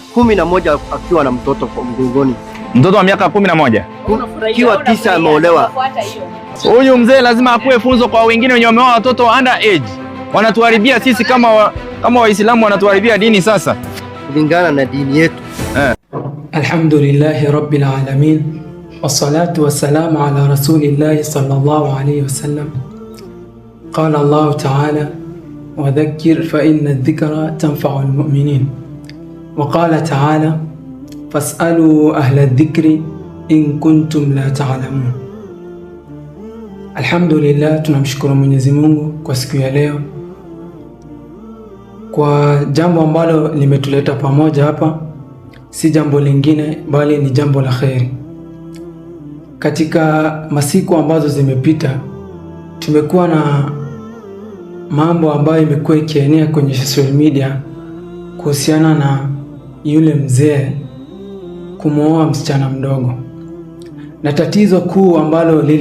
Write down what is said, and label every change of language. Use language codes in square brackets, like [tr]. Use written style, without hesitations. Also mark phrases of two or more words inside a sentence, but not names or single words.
[sw] 11 akiwa na mtoto kwa mgongoni. Mtoto wa miaka 11? Akiwa 9 ameolewa. Huyu mzee lazima akuwe funzo kwa wengine wenye wameoa watoto [en] under age. [sw] Wanatuharibia sisi kama Waislamu, wanatuharibia dini sasa kulingana na dini yetu. [ar] الحمد لله رب العالمين والصلاة والسلام على رسول الله صلى الله عليه وسلم. قال الله تعالى وذكر فإن الذكرى تنفع المؤمنين وقال تعالى فاسألوا أهل الذكر إن كنتم لا تعلمون. Alhamdulillah, [sw] tunamshukuru Mwenyezi Mungu kwa siku ya leo, kwa jambo ambalo limetuleta pamoja hapa. Si jambo lingine bali ni jambo la kheri. Katika masiku ambazo zimepita, tumekuwa na mambo ambayo imekuwa ikienea kwenye [en] social media [sw] kuhusiana na yule mzee kumwoa msichana mdogo, na tatizo kuu ambalo